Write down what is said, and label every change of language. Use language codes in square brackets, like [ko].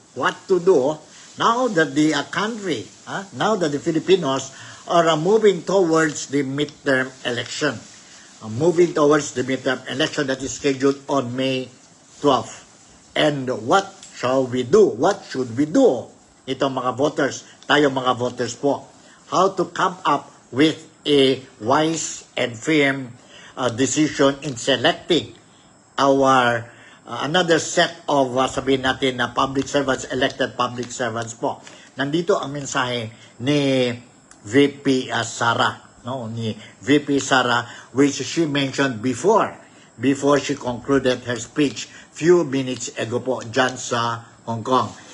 [en] What to do now that the country, now that the Filipinos are moving towards the midterm election. Moving towards the midterm election that is scheduled on May 12th. And what shall we do? What should we do? [tl] Itong mga voters, tayo mga voters po. [en] How to come up with a wise and firm decision in selecting our another set of [tl] sabihin natin na [en] public servants, elected public servants po. [tl] Nandito ang mensahe ni VP Sara, no, ni VP Sara, [en] which she mentioned before she concluded her speech few minutes ago [tl] po dyan sa Hong Kong.